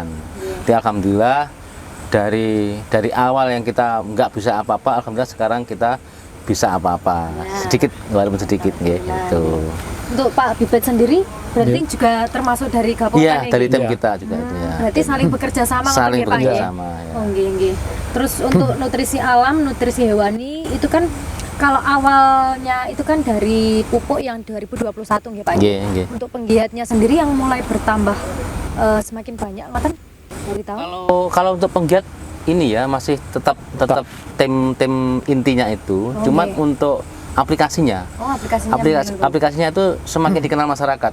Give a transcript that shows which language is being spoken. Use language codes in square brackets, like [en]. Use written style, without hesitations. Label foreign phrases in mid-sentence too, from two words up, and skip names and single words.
[id] Jadi alhamdulillah dari awal yang kita nggak bisa apa-apa, alhamdulillah sekarang kita bisa apa-apa, sedikit walaupun sedikit gitu. Untuk Pak Bibit sendiri berarti juga termasuk dari gabungan Iya, ini? dari tim Iya. kita juga itu ya. Berarti saling bekerja sama Saling ngoten ya, Pak, bekerja ya? sama ya. [jv] Oh, nggih, nggih. [id] Terus untuk nutrisi alam, nutrisi hewani itu kan kalau awalnya itu kan dari pupuk yang 2021 nggih Pak. [jv] Nggih, nggih. [id] Untuk penggiatnya sendiri yang mulai bertambah semakin banyak ngoten dari tahun. Kalau untuk penggiat ini ya masih tetap tim intinya itu. Oh, Cuman nggih. untuk aplikasinya. Oh, aplikasinya. Aplikasinya itu semakin dikenal masyarakat.